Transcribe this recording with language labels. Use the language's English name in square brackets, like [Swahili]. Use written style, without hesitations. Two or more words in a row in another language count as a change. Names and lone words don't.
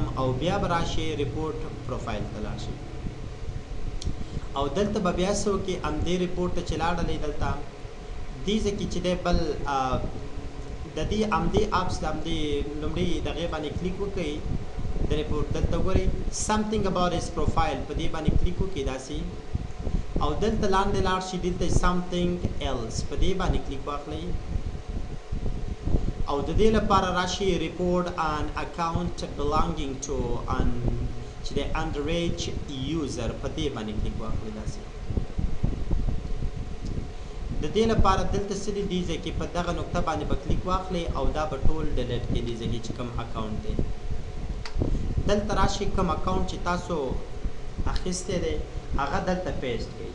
[Pashto] او بیا به راشي [English] report profile [Pashto] ته لاړ شئ او دلته به بیا څه وکړئ، همدې ریپورټ ته چې لاړلئ دلته دې ځای کې چې دی بل د دې همدې اپس د همدې لومړي دغې باندې کلیک وکړئ د ریپورټ دلته وګورئ [English] something about his profile [Pashto] په دې باندې کلیک وکړئ داسې او دلته لاندې لاړ شي دلته [English] something else [Pashto] په دې باندې کلیک واخلئ او د دې لپاره راشي [English] report an account belonging to an [Pashto] چې د [English] underage user [Pashto] په دې باندې کلیک واخلئ داسې. د دې لپاره دلته څه دي دې ځای کې په دغه نقطه باندې به کلیک واخلئ او دا به ټول ډیلیټ کړئ دې ځای کې چې کوم اکاونټ دی. دلته راشي کوم اکاونټ چې تاسو اخیستی دی هغه دلته پیسټ کړئ.